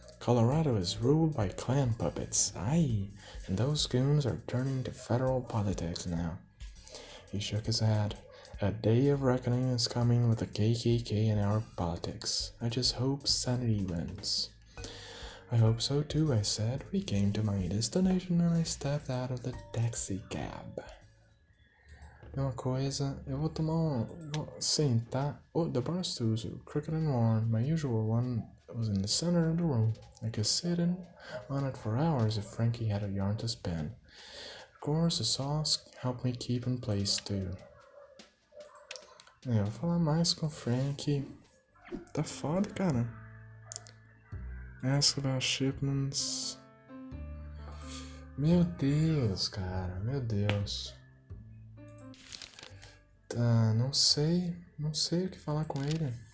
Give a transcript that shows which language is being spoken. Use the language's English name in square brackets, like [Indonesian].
[English] Colorado is ruled by clan puppets, aye, and those goons are turning to federal politics now. He shook his head. A day of reckoning is coming with the KKK in our politics. I just hope sanity wins. I hope so too, I said. We came to my destination and I stepped out of the taxi cab. [Portuguese] Uma coisa, eu vou vou sentar. [English] Oh, the bar stools were crooked and worn. My usual one was in the center of the room. I could sit on it for hours if Frankie had a yarn to spin. Of course, the sauce helped me keep in place too. [Portuguese] Eu vou falar mais com o Frankie. Tá foda, cara. Ask about shipments. Meu Deus, cara, meu Deus. Tá, não sei o que falar com ele.